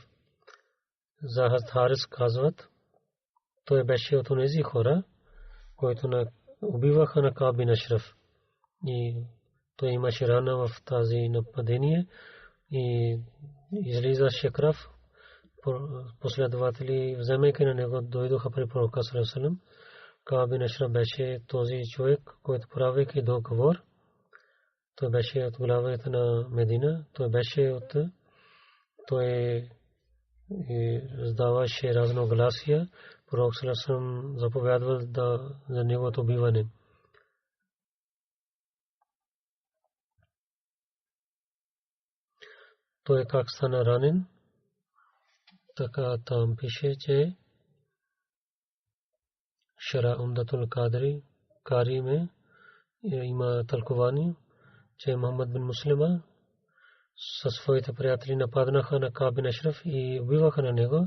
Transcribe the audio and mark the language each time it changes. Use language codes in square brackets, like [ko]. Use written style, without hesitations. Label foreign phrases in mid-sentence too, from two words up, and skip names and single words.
[bg] За Хазрат Харис казват, той беше от онези хора, които убиваха на Кааб бин Ашраф. И той имаше рана в тази нападение и излизаше кръв. Последователи, вземайки на него, дойдоха при пророка [ar] صلى الله عليه وسلم. [bg] Кааб бин Ашраф беше този човек, който правейки договор. Той беше от главата на Медина. Той раздаваше разногласия. Пророк [ar] صلى الله عليه وسلم [bg] заповядвал за неговото убиване. Той как стана ранен, така там пише, че Шара Умдатул Кари में има тълкование, че Мухаммад бин Муслима със своите приятели нападнаха на Кааб бин Ашраф и убиваха на него.